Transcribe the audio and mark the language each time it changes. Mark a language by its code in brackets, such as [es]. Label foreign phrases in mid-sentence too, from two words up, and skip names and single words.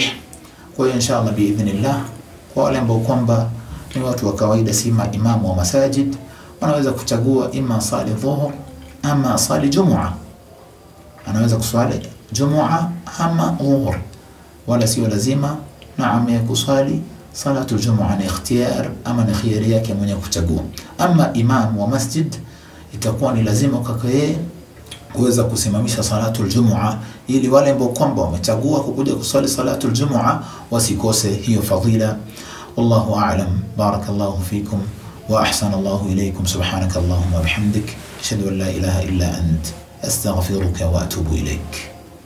[sw] Kwa hiyo [ar] إن شاء الله بإذن الله, [sw] kwa wale ambao kwamba ni watu wa kawaida, si imamu wa masajid, wanaweza kuchagua ima sali dhuhur ama sali Jumua, anaweza kuswali Jumua ama dhuhur, wala sio lazima naam ya kuswali [ar] صلاة الجمعة, [sw] ni ikhtiyar ama ni khiyari yake mwenye kuchagua. Ama imam wa masjid itakuwa ni lazima kwake kuweza kusimamisha [ar] صلاة الجمعة [sw] ili wale ambao kwamba wamechagua kukuja kusali [ar] صلاة الجمعة [sw] wasikose hiyo fadhila. [ar] والله أعلم. بارك الله فيكم وأحسن الله إليكم، سبحانك اللهم وبحمدك، أشهد أن لا إله إلا أنت، أستغفرك وأتوب إليك.